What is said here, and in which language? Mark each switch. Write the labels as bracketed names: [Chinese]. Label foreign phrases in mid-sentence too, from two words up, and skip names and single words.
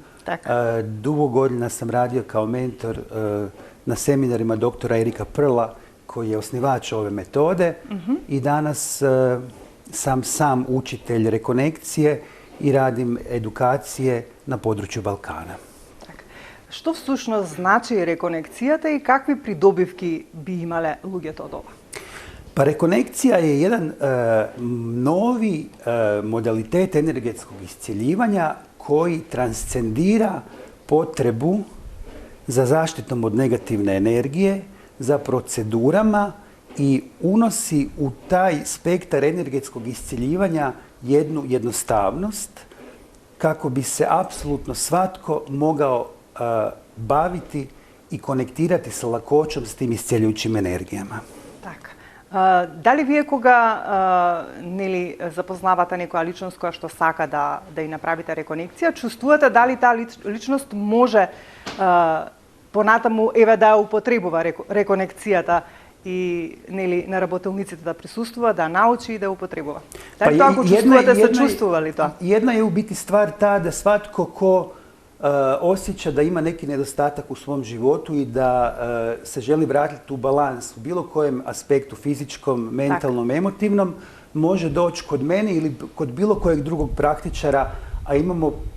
[Croatian] Dugo godina sam radio kao mentor na seminarima doktora Erika Prla, koji je osnivač ove metode i danas sam učitelj rekonekcije i radim edukacije na području Balkana. [Macedonian] Што всушност значи реконекцијата и какви придобивки би имале луѓето од ова? [Croatian] Pa rekonekcija je jedan novi modalitet energetskog iscjeljivanja koji transcendira potrebu za zaštitom od negativne energije, za procedurama i unosi u taj spektar energetskog iscjeljivanja jednu jednostavnost kako bi se apsolutno svatko mogao baviti i konektirati sa lakoćom s tim iscjeljujućim energijama. [Macedonian] Дали вие кога нели запознавате некоја личност која што сака да ја направите реконекција, чувствувате дали таа личност може понатаму еве да употребува реконекцијата и нели на работилниците да присуствува, да научи и да употребува. Така ако чувствувате, се чувствува ли тоа? [Croatian] Jedna je u biti stvar ta da svatko ko osjeća da ima neki nedostatak u svom životu i da se želi vratiti u balans u bilo kojem aspektu, fizičkom, mentalnom, emotivnom, može doći kod mene ili kod bilo kojeg drugog praktičara, a imamo